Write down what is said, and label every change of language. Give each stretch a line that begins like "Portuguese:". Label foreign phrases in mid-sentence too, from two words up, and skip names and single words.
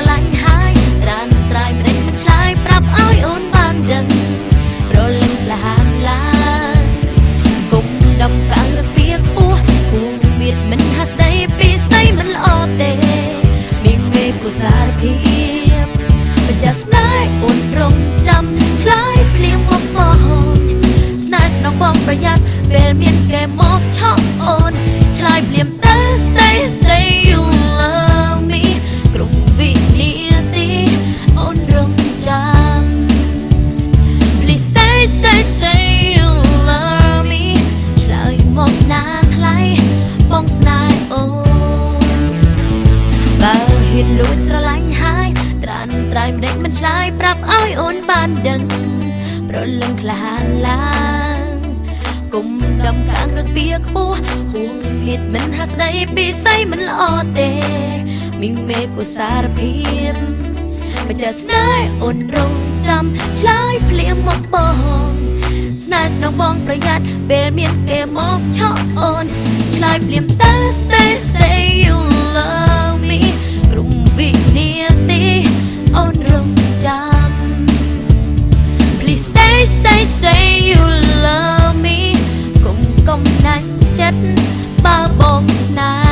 Khmer: ឡាញ់ហើយត្រានត្រៃម្ដេចមិនឆ្លើយប្រាប់ឲ្យអូនបានដឹងប្រលឹងផ្លានឡាគុំដំកាំងរបៀបពោះគូមានមិនហាស្ដីពីស្ដីមិនល្អទេមានមេគូសារភាពម្ចាស់ស្នេហ៍អូនរងចាំឆ្លើយភ្លាមមក បងស្នេហ៍ស្នងបងប្រយ័ត្នពេលមានគេមកឆក់អូនឆ្លើយភ្លាមទៅ
English: say you love me
Khmer: គ្រប់វិនាទីអូនរងចាំ
English: Please say you love me
Khmer: ឆ្លើយមកណាថ្លៃបងស្នេហ៍អូនបើហ៊ានលួចស្រឡាញ់ហើយត្រានត្រៃម្ដេចមិនឆ្លើយប្រាប់ឲ្យអូនបានដឹងប្រលឹង ក្លាហានឡើងគុំដំកាំងរត់ពីខ្ពស់ហួងលៀតមិនហាស្ដីពីស្អីមិនល្អ ទេមីងមេគូសារភាពម្ចាស់ស្នេហ៍អូនរងចាំឆ្លើយភ្លាមមកបងស្នេហ៍ស្នងបងប្រយ័ត្នពេលមានគេមកឆក់អូនឆ្លើយភ្លាមទៅ
English: say you love me
Khmer: គ្រប់វិនាទីអូនរងចាំ
English: Please say you love me
Khmer: គុំណាញ់ចិត្តបើបងស្នេ